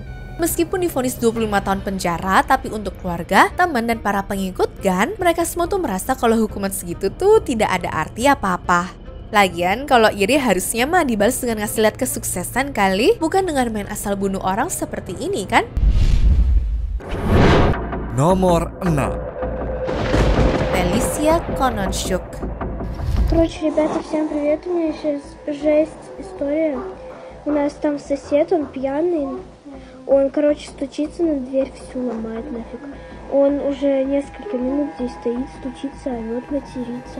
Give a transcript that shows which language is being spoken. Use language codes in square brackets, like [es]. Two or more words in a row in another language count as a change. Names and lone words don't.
[id] Meskipun divonis 25 tahun penjara, tapi untuk keluarga, teman, dan para pengikut Gan, mereka semua tuh merasa kalau hukuman segitu tuh tidak ada arti apa-apa. Lagian, kalau iri harusnya mah dibalas dengan ngasih lihat kesuksesan kali, bukan dengan main asal bunuh orang seperti ini kan? Nomor 6. Felicia Kononchuk. [ru] Короче, ребята, всем привет, у меня сейчас жесть история. У нас там сосед, он пьяный, он, короче, стучится на дверь, всю ломает нафиг. Он уже несколько минут здесь стоит, стучится, орёт, матерится.